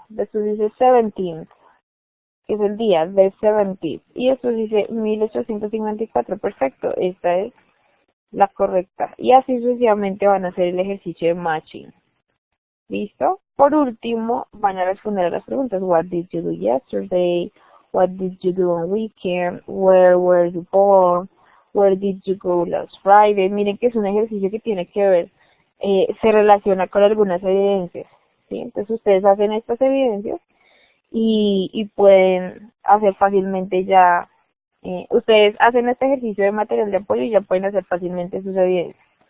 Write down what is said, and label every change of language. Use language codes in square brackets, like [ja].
[es] Después dice 17th, que es el día del 17th. Y después dice 1854. Perfecto. Esta es la correcta. Y así sucesivamente van a hacer el ejercicio de matching. ¿Listo? Por último, van a responder a las preguntas. [en] What did you do yesterday? What did you do on weekend? Where were you born? Where did you go last Friday? [es] Miren que es un ejercicio que tiene que ver, se relaciona con algunas evidencias. ¿Sí? Entonces ustedes hacen estas evidencias y pueden hacer fácilmente ya, ustedes hacen este ejercicio de material de apoyo y ya pueden hacer fácilmente sus evidencias.